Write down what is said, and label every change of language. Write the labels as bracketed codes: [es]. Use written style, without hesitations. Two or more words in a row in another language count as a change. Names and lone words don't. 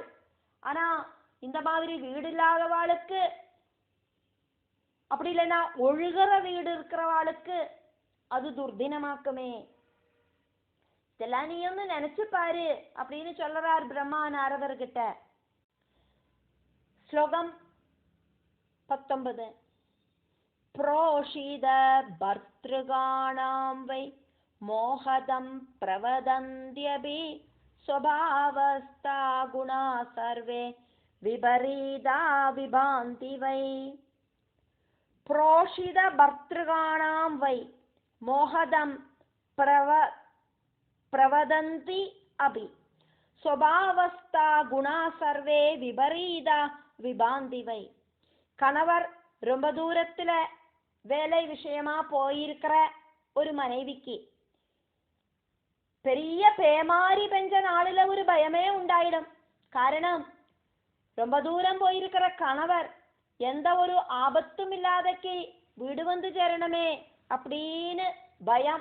[ta] ஆனா இந்த மாதிரி வீடு இல்லாதவாளுக்கு, அப்படி இல்லைன்னா ஒழுகிற வீடு இருக்கிறவாளுக்கு அது துர்தினமாக்குமே. இதெல்லாம் நீ ஒன்னு நினைச்சு பாரு அப்படின்னு சொல்றார் பிரம்மா நாரதர்கிட்ட. ஸ்லோகம் 19. [sa] प्रोषिद भर्तृगाणां वै मोहदं प्रवदन्त्यपि स्वभावस्था गुणा सर्वे विपरीता विभान्ति वै. प्रोषिद भर्तृगाणां वै मोहदं प्रवदन्ति अपि स्वभावस्था गुणा सर्वे विपरीता विभान्ति वै. [ta] கணவர் ரொம்ப தூரத்துல வேலை விஷயமா போயிருக்கிற ஒரு மனைவிக்கு பெரிய பேமாரி பெஞ்ச நாளில ஒரு பயமே உண்டாயிடும். காரணம், ரொம்ப தூரம் போயிருக்கிற கணவர் எந்த ஒரு ஆபத்தும் இல்லாதக்கு வீடு வந்து சேரணுமே அப்படின்னு பயம்.